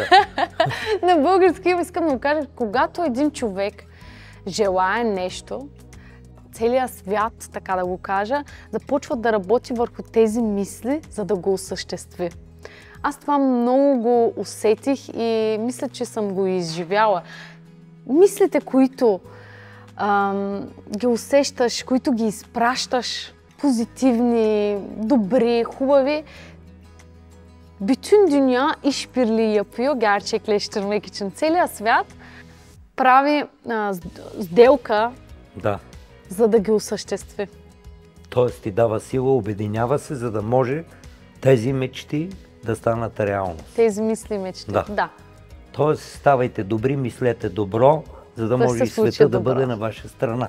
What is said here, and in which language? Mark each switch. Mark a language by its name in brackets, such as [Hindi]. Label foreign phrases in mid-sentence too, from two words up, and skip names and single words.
[Bulgarian] На български искам да го кажа, когато един човек желае нещо, целият свят, така да го кажа, започва да работи върху тези мисли, за да го осъществи. Аз това много го усетих и мисля, че съм го изживяла. Мислите, които ги усещаш, които ги изпращаш, позитивни, добри, хубави, [Turkish] bütün dünya işbirliği yapıyor gerçekleştirmek için. [Bulgarian] Целият свят прави сделка, за да ги осъществи. Тоест ти дава сила, обединява се, за да може тези мечти да станат реалност. Тези мисли, мечти. Да. Тоест, ставайте добри, мислете добро, за да може и света да бъде на ваша страна.